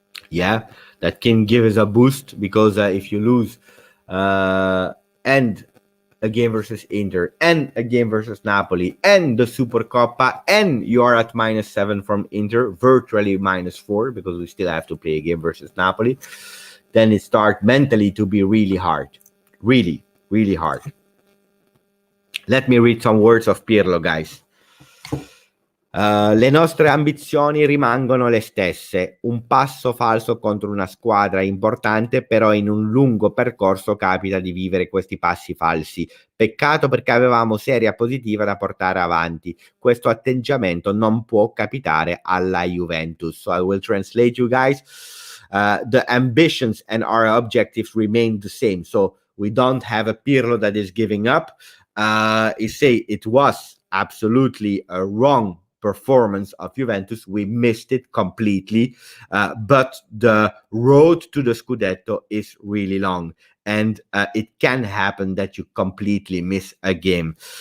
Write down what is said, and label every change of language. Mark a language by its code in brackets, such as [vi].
[en] Yeah, that can give us a boost, because if you lose and a game versus Inter and a game versus Napoli and the Supercoppa, and you are at -7 from Inter, virtually -4, because we still have to play a game versus Napoli, then it starts mentally to be really hard. Really, really hard. Let me read some words of Pirlo, guys. [it] Le nostre ambizioni rimangono le stesse, un passo falso contro una squadra importante, però in un lungo percorso capita di vivere questi passi falsi. Peccato, perché avevamo serie positiva da portare avanti. Questo atteggiamento non può capitare alla Juventus. [en] So I will translate you guys. The ambitions and our objectives remain the same. So we don't have a Pirlo that is giving up. You say it was absolutely a wrong performance of Juventus. We missed it completely, but the road to the Scudetto is really long, and it can happen that you completely miss a game.